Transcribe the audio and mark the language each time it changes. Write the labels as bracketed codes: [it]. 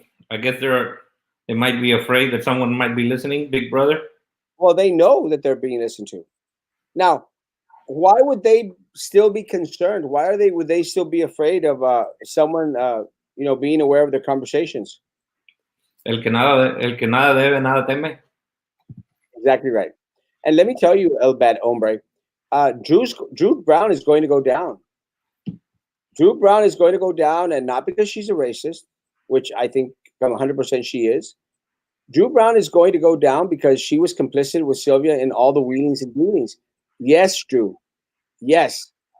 [en] I guess they might be afraid that someone might be listening, Big Brother. Well, they know that they're being listened to. Now, why would they still be concerned? Would they still be afraid of someone being aware of their conversations? [es] El que nada debe, nada teme. [en] Exactly right. And let me tell you, El Bad Hombre, Drew Brown is going to go down. Drew Brown is going to go down, and not because she's a racist, which I think 100% she is. Drew Brown is going to go down because she was complicit with Sylvia in all the wheelings and dealings. Yes, Drew. Yes.